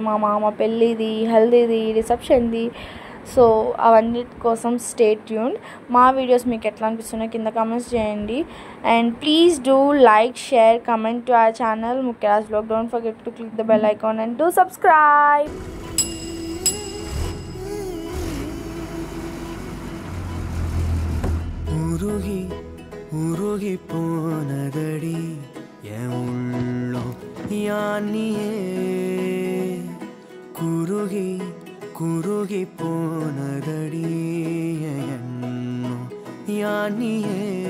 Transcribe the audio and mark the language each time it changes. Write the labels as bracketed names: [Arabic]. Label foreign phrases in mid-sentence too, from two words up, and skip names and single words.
[Telugu] మా మామ పెళ్ళిది, హల్దీది, రిసెప్షన్ది. సో అవన్నీ కోసం [English] stay tuned. [Telugu] మా వీడియోస్ మీకు ఎట్లా అనిపిస్తున్నాయో కింద కామెంట్స్ చేయండి. [English] and please do like, share, comment to our channel [Telugu] ముఖ్యరాజ్ వ్లాగ్. [English] Don't forget to click the bell icon and to subscribe. [Tamil] உருகி போனதடி என் உள்ளம் யானியே குருகி போனதடி எண்ணம் யானியே